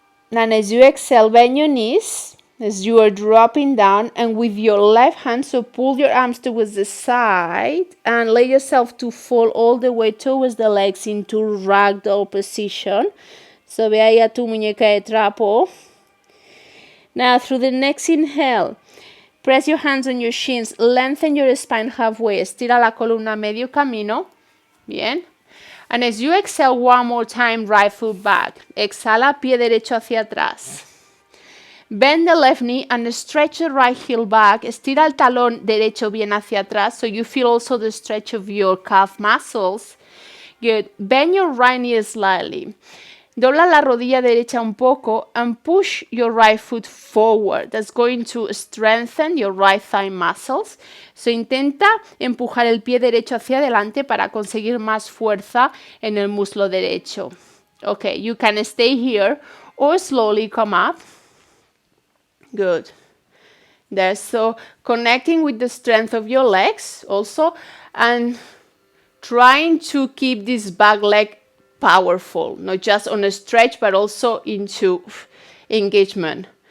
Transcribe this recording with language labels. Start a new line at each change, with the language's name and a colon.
English: And as you exhale, bend your knees as you are dropping down, and with your left hand, so pull your arms towards the side and let yourself to fall all the way towards the legs into ragdoll position.
Spanish: So ve ahí a tu muñeca de trapo.
English: Now through the next inhale, press your hands on your shins, lengthen your spine halfway,
Spanish: estira la columna medio camino. Bien.
English: And as you exhale one more time, right foot back.
Spanish: Exhala, pie derecho hacia atrás.
English: Bend the left knee and stretch the right heel back.
Spanish: Estira el talón derecho bien hacia atrás,
English: so you feel also the stretch of your calf muscles. Good. Bend your right knee slightly.
Spanish: Dobla la rodilla derecha un poco
English: and push your right foot forward. That's going to strengthen your right thigh muscles.
Spanish: So intenta empujar el pie derecho hacia adelante para conseguir más fuerza en el muslo derecho.
English: Okay, you can stay here or slowly come up. Good. There, so connecting with the strength of your legs also and trying to keep this back leg powerful, not just on a stretch, but also into engagement.